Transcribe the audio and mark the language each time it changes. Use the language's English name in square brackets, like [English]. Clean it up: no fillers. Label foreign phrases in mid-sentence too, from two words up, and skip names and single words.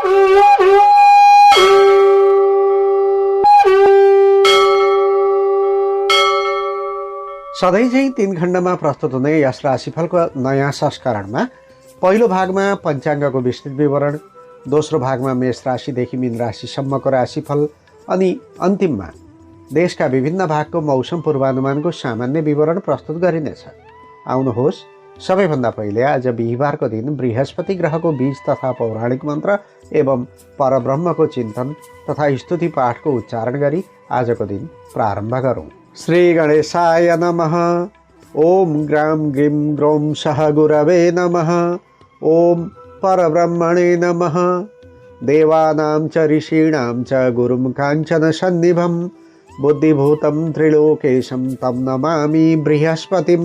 [Nepali] सधैँ चाहिँ 3 खण्डमा प्रस्तुत हुने यस राशिफलको नयाँ संस्करणमा पहिलो भागमा पञ्चाङ्गको विस्तृत विवरण, दोस्रो भागमा मेष राशिदेखि मीन राशिसम्मको राशिफल अनि अन्तिममा देशका विभिन्न भागको मौसम पूर्वानुमानको सामान्य विवरण प्रस्तुत गरिनेछ। आउनुहोस्, सबैभन्दा पहिले आज बिहीबारको दिन बृहस्पति ग्रहको बीज तथा पौराणिक मन्त्र एवं परब्रह्मको चिन्तन तथा स्तुति पाठको उच्चारण गरी आजको दिन प्रारम्भ गरौँ। [Sanskrit] श्री गणेशाय नमः। ओम ग्राम ग्रीम ग्रौम सह गुरवे नमः। ओम परब्रह्मणे नमः। देवानां च ऋषीणां च गुरुं काञ्चन सन्निभं बुद्धिभूतं त्रिलोकेशं तं नमामि बृहस्पतिं।